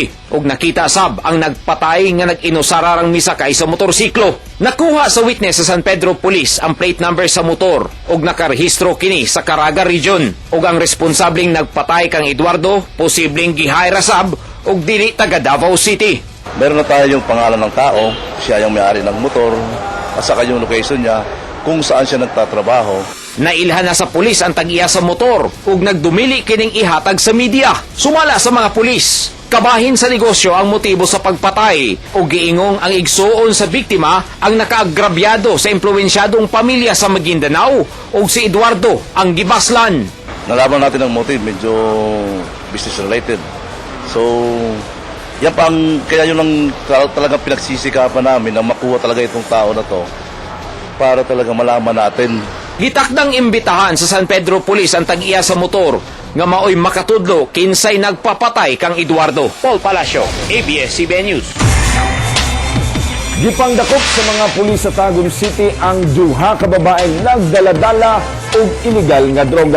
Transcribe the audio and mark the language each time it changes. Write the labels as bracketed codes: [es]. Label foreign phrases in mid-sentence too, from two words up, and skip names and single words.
[ceb] Ug nakita sab ang nagpatay nga nag-inusararang misakay sa motorsiklo. Nakuha sa witness sa San Pedro Police ang [en] plate number [ceb] sa motor ug nakarehistro kini sa Caraga Region. Ug ang responsableng nagpatay kang Eduardo posibleng gihayra sab ug dili taga Davao City. [tl] Meron na tayo yung pangalan ng tao, siya yung may-ari ng motor, at saka yung location niya, kung saan siya nagtatrabaho. [ceb] Nailhan na sa pulis ang tag-iya sa motor ug nagdumili kining ihatag sa media. Sumala sa mga pulis. Kabahin sa negosyo ang motibo sa pagpatay ug giingong ang igsuon sa biktima ang nakaagrabyado sa impluwensyadong pamilya sa Maguindanao ug si Eduardo ang gibaslan. [tl] Nalaman natin ang motive, medyo [en] business related. [tl] So, yan pa kaya yun ang talagang pinagsisikapan namin na makuha talaga itong tao na to para talaga malaman natin. [ceb] Gitakdang imbitahan sa San Pedro Police ang tag-iya sa motor nga maoy makatudlo kinsay nagpapatay kang Eduardo. Paul Palacio, ABS-CBN News. Gipangdakop sa mga pulis sa Tagum City ang duha ka babaeng nagdaladala og illegal nga droga.